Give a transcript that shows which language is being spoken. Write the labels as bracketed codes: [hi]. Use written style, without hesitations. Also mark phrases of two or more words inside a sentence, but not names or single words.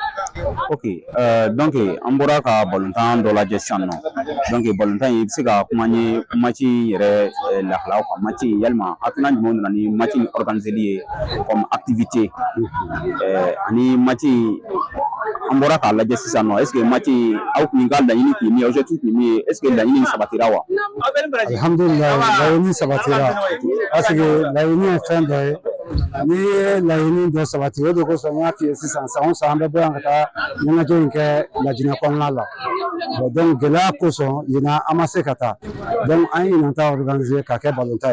[bm] Ok, donc an bɔra ka balontan dɔ lajɛ sisan nɔ donc balontan in i bɛ se ka kuma ni match yɛrɛ lahalaw kan match yalima hakilina jumɛn nana ni match organiseli ye [fr] comme activité [bm] ani match an bɔra k'a lajɛ sisan nɔ [fr] est ce que [bm] match aw kun ka laɲini kun ye min ye objectif kun ye min ye [fr] est ce que [bm] laɲini sabatira wa? Alhamdulillah laɲini sabatira [fr] parce que [bm] laɲini ye fɛn dɔ ye ni ye laɲini dɔ sabati o de kosɔn n y'a f'i ye sisan san o san an bɛ bɔ yan ka taa ɲɛnajɛ in kɛ Lajinɛ kɔnɔna la donc gɛlɛya kosɔn ɲinan an ma se ka taa donc an ye ɲinan ta organiser ka kɛ balontan